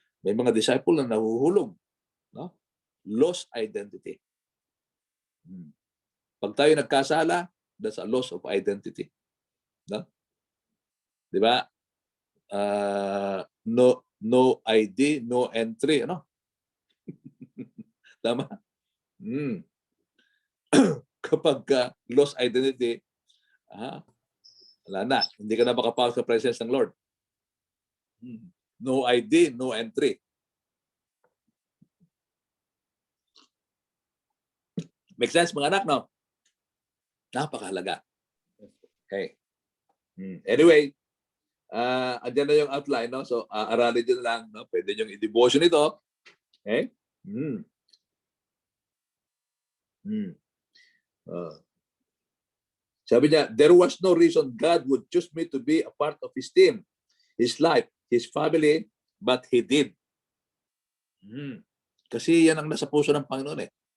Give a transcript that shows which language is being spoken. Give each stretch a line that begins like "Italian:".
Filipino: May mga disciple na nahuhulog, no?
English: Lost identity.
Filipino: Pag tayo nagkasala,
English: that's a loss of identity. No?
Filipino: 'Di ba?
English: No ID, no entry, ano? Tama?
Filipino: Kapag lost identity, wala na. Hindi ka na makapasok sa presence ng Lord.
English: No ID, no entry.
Filipino: Make sense, mga anak, no? Napakahalaga. Okay. Anyway, andyan na yung outline, no? So, aralin nyo lang, no? Pwede nyo i-devotion ito. Okay? Sabi niya,
English: there was no reason God would choose me to be a part of His team, His life, His family, but He did.
Filipino: Kasi yan ang nasa puso ng Panginoon eh.